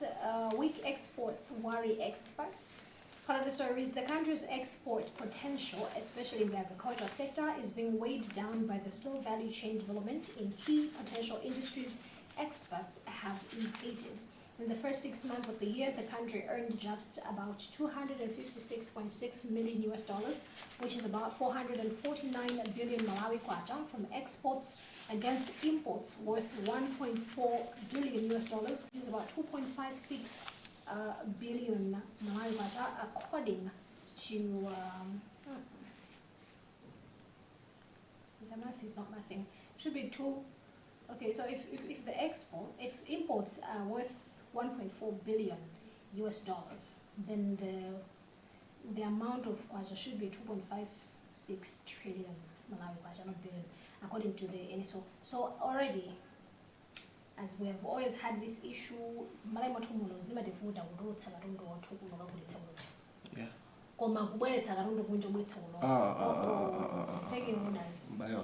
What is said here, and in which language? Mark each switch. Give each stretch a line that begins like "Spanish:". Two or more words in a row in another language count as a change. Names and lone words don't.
English: Weak exports worry experts. Part of the story is the country's export potential, especially in the agricultural sector, is being weighed down by the slow value chain development in key potential industries experts have indicated. In the first 6 months of the year, the country earned just about $256.6 million, which is about 449 billion Malawi kwacha from exports against imports worth 1.4 billion which is about 2.56 billion Malawi kwacha, according to the math is not mathing. Should be two. Okay, so if imports are worth 1.4 billion then the amount of kwacha should be 2.56 trillion Malawi kwacha, not billion, according to the NSO. So already, as we have always had this issue, yeah. Taking orders.